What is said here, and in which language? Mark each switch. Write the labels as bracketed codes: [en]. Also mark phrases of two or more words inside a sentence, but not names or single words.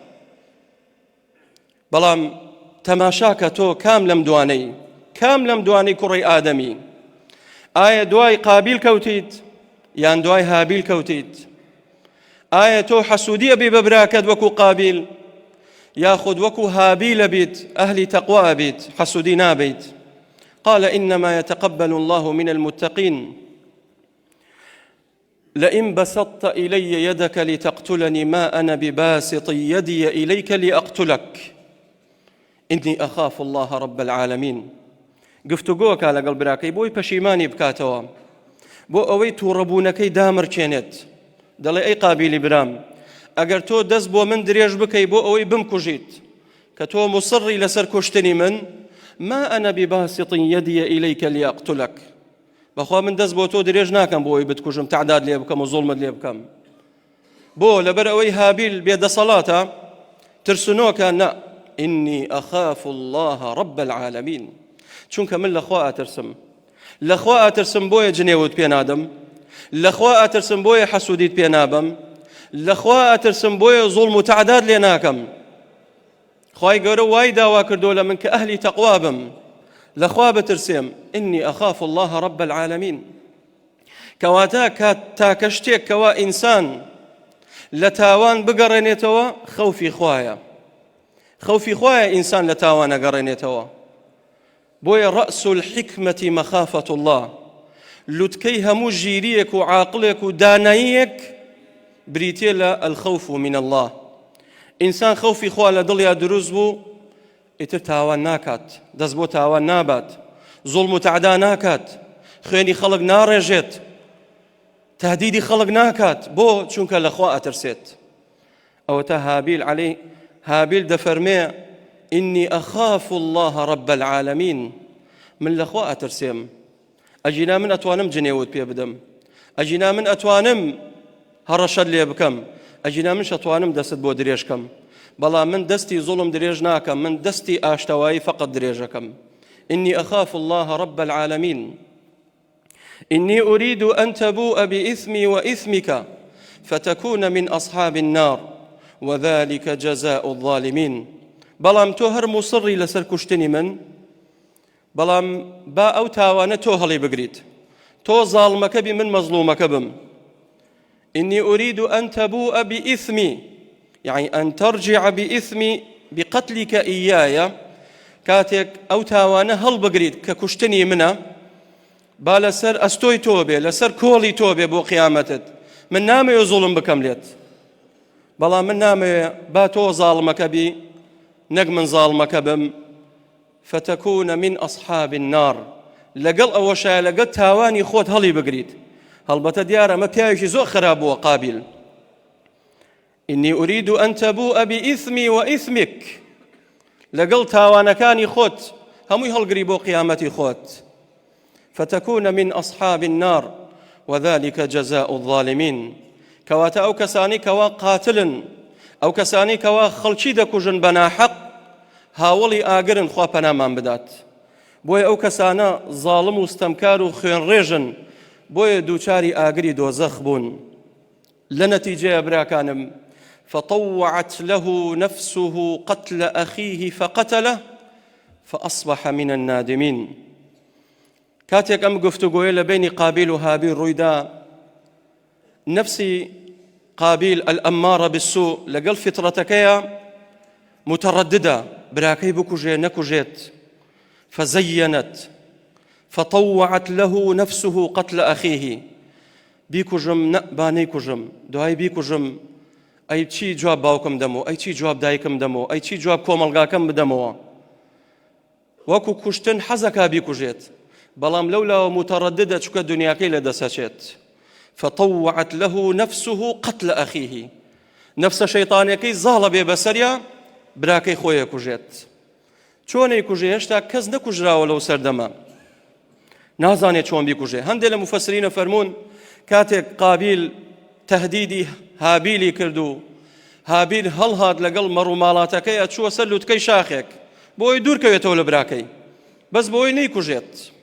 [ckb] بەڵام تەماشاکە تۆ کام لەم دوانەی، کام لەم دوانەی کوڕی ئادەمی؟ ئایا دوای قابیل کەوتیت؟ یان دوای هابیل کەوتیت؟ ئایا تۆ حەسوودیە بێ بە براکەت وەکو قابیل، یاخود وەکو هابیلە بیت ئەهلی تەقوا بیت حەسوودی نابیت؟ [ar] قال إنما يتقبل الله من المتقين لئن بسطت إلي يدك لتقتلني ما أنا بباسط يدي إليك لأقتلك إني أخاف الله رب العالمين. [ckb] گفتوگۆکە لەگەڵ براکەی بۆی پەشیمانی بکاتەوە، بۆ ئەوەی تووڕەبوونەکەی دامرچێنێت. دەڵێ ئەی قابیلی برام، ئەگەر تۆ دەست بۆ من درێژ بکەی بۆ ئەوەی بمکوژیت کە تۆ مصڕی لەسەر کوشتنی من، [ar] ما أنا بباسط يدي إليك لأقتلك، [ckb] بەخوا من دەست بۆ تۆ درێژ ناکەم بۆ ئەوەی بتکوژم، تعداد لێ بکەم و زوڵمت لێ بکەم. بۆ لەبەر ئەوەی هابیل بێدەسەڵاتە ترسنۆکە، نا [ar] إني أخاف الله رب العالمين، [ckb] چونکە من لەخوا ئاترسم. لەخوا ئاترسم بۆیە جنێوت پێ نادەم، لەخوا ئاترسم بۆیە حەسوودیت پێ نابم، لەخوا ئاترسم بۆیە زوڵم و تعداد لێ ناکەم. خوای گەورە وای داوا کردو لە من کە ئەهلی تەقوا بم، لەخوا بترسێم. [ar] إني أخاف الله رب العالمين. [ckb] کەواتە تاکە شتێک کەوا ئینسان لە تاوان بگەڕێنێتەوە خەوفی خوایە، خەوفی خوایە ئینسان لە تاوان نەگەڕێنێتەوە. بۆیە [ar] ڕەأس الحکمەتی مەخافەة الله، [ckb] لوتکەی هەموو ژیریەک و عاقڵێک و داناییەک بریتێ لە [ar] الخەوف من الله. [ckb] ئینسان خەوفی خوا لە دڵیا دروست بوو، ئیتر تاوان ناکات، دەست بۆ تاوان نابات، زوڵم و تعدا ناکات، خوێنی خەڵک ناڕێژێت، تهدیدی خەڵک ناکات. بۆ؟ چونکە لەخوا ئەترسێت. ئەوەتە هابیل دەفەرمێ [ar] إني أخاف الله رب العالمين، [ckb] من لەخوا ئەترسێم. ئەجینا من ئەتوانم جنێوت پێ بدەم، ئەجینا من ئەتوانم هەڕەشەت لێ بکەم، ئەجینا منش ئەتوانم دەست بۆ درێژکەم، بەڵام من دەستی زوڵم درێژ ناکەم، من دەستی ئاشتەوایی فقط درێژەکەم. [ar] إني أخاف الله رب العالمين. إني أريد أن تبوء بإثمي وإثمك فتكون من أصحاب النار وذلك جزاء الظالمين. [ckb] بەڵام تۆ هەر موسڕی لەسەر کوشتنی من، بەڵام با ئەو تاوانە تۆ هەڵی بگریت، تۆ زاڵمەکە بی من مەزلومەکە بم. [ar] إني أريد أن تبوء بإثمي، يعني أن ترجع بإثمي بقتلك إياي. [ckb] كاتك أو تاوانە هەڵ بگریت کە کوشتنی منە، با لەسەر ئەستۆی تۆ بێ، لەسەر کۆڵی تۆ بێ بۆ قیامەتت. من نامەوێ زوڵم بکەم لێت، بەڵام من نامەوێ با تۆ زاڵمەکە بی نەک من زاڵمەکە بم. [ar] فتكون من أصحاب النار، [ckb] لەگەڵ ئەوەشایە لەگەڵ تاوانی خۆت هەڵی بگریت. هەڵبەتە دیارە ئەمە پیاوێکی زۆر خراپ بووە قابیل. [ar] إني أريد أن تبوء بإثمي وإثمك، [ckb] لەگەڵ تاوانەکانی خۆت هەمووی هەڵگری بۆ قیامەتی خۆت. [ar] فتكون من أصحاب النار وذلك جزاء الظالمين. [ckb] کەواتە ئەو کەسانی کەوا قاتلن، ئەو کەسانی کەوا خەڵکی دەکوژن بە ناحەق، هاوڵی ئاگرن خوا پەنامان بدات. بۆیە ئەو کەسانە زاڵم و ستەمکار و خوێنڕێژن، بۆیە دووچاری ئاگری دۆزەخ بوون. لە نەتیجەیە براکانم، [ar] فطوعت له نفسه قتل أخيه فقتله فأصبح من النادمين. [ckb] كاتيك أم گفتگویە لە بینی قابیل و هابیل ڕوویدا، نفسی قابیل [ar] الأمارة بالسوء [ckb] لەگەڵ فترەتەکەیە مترددة، براکەی بکوژێ نەکوژێت. [ar] فزينت فطوعت له نفسه قتل أخيه، [ckb] بیکوژم با نەیکوژم، دوای بیکوژم، ئەی چی جواب باوکم دەمەوە، ئەی چی جواب دایکم دەمەوە، ئەی چی جواب کۆمەڵگاکەم بدەمەوە. وەکو کوشتن حەزەکا بیکوژێت، بەڵام لەولاوە مترددە چکە دنیاکەی لەدەسەچێت. [ar] فطوعت له نفسه قتل أخيه، [ckb] نفس شەیطانەکەی زاڵە بێ بەسەریا براکەی خۆیە کوژێت. چۆنەی کوژێ؟ هێشتا کەس نەکوژراوە لەو سەردەما، نازانێت چۆن بیکوژێ. هەندێک لە مفەسرینە فەرموون کاتێک قابیل تهدیدی هابیلی کردو، هابیل هەڵهات لەگەڵ مەڕووماڵاتەکەی ئەچووە سەر لوتکەی شاخێک بۆی دوورکەوێتەوە لە براکەی، بەس بۆی نەیکوژێت.